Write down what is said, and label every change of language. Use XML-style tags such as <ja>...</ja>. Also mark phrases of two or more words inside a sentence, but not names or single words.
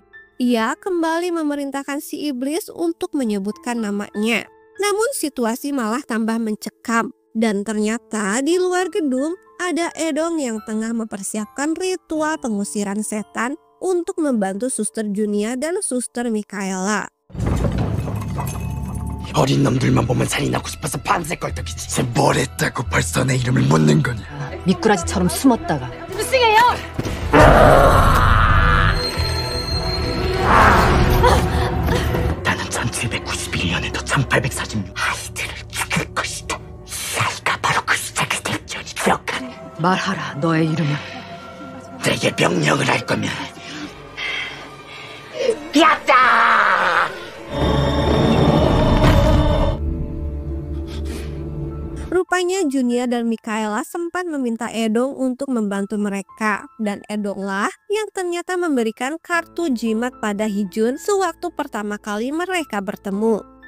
<id>Ia kembali memerintahkan si iblis untuk menyebutkan namanya. Namun situasi malah tambah mencekam, dan ternyata di luar gedung ada Edong yang tengah mempersiapkan ritual pengusiran setan untuk membantu Suster Junia dan Suster Mikaela.</id> <ko>어린 놈들만 보면 살인하고 싶어서 밤새 껄떡이지. 뭘 했다고 벌써 내 이름을 묻는 거냐. 미꾸라지처럼 숨었다가 나는 1791년에도 1846 아이들을 죽일 것이다. 이 아이가 바로 그 숫자가 될지언니 기억하네. 말하라 너의 이름을. 내게 명령을 할 거면 야다!</ko> <id>Rupanya Junia dan Mikaela sempat meminta Edong untuk membantu mereka, dan Edonglah yang ternyata memberikan kartu jimat pada Hijun sewaktu pertama kali mereka bertemu.</id>